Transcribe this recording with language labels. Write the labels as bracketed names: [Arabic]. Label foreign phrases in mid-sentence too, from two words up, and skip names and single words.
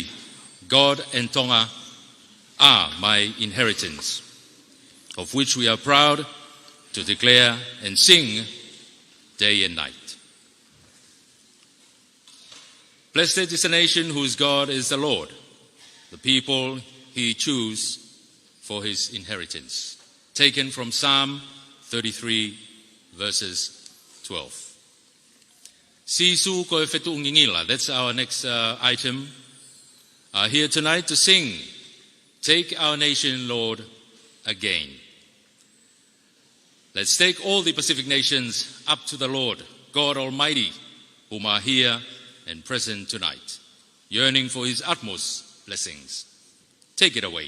[English] God and Tonga are my inheritance, of which we are proud to declare and sing day and night. Blessed is the nation whose God is the Lord, the people he chose for his inheritance. Taken from Psalm 33, verses 12. [Tongan] Sisu koe fetu ngingila. [English] That's our next item. Here tonight to sing, Take Our Nation, Lord, again. Let's take all the Pacific nations up to the Lord, God Almighty, whom are here and present tonight. yearning for his utmost blessings. Take it away.